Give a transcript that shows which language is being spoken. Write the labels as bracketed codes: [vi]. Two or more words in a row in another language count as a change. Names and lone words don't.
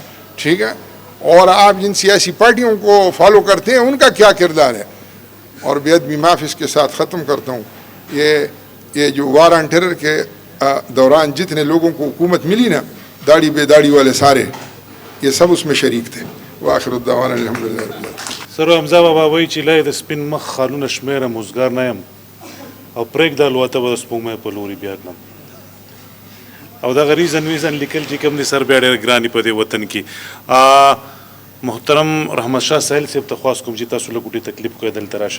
[ur] ٹھیک ہے، اور آپ جن سیاسی پارٹیوں کو فالو کرتے ہیں ان کا کیا کردار ہے. اور بے ادبی معاف اس کے ساتھ ختم کرتا ہوں. یہ جو [en] war on terror [ur] کے دوران جتنے لوگوں کو حکومت ملی نا، داڑھی بے داڑھی والے سارے، یہ سب اس میں شریک تھے. [ar] وآخر الدعوانا الحمدللہ رب العالمین. [ps] سر حمزه بابا وایي چې لای د سپین مخ خالونه شمیرم اوزګار نه یم او پرېږده الوته به د سپوږمۍ په لوري بیا کړم. او دغه ریزن لیکل چې کوم دي سر بیا ډېر ګران دي په دې وطن کې. محترم رحمت شاه سهیل صاحب ته خواست کوم چې تاسو له کوټې تکلیف کوئ دلته راشئ.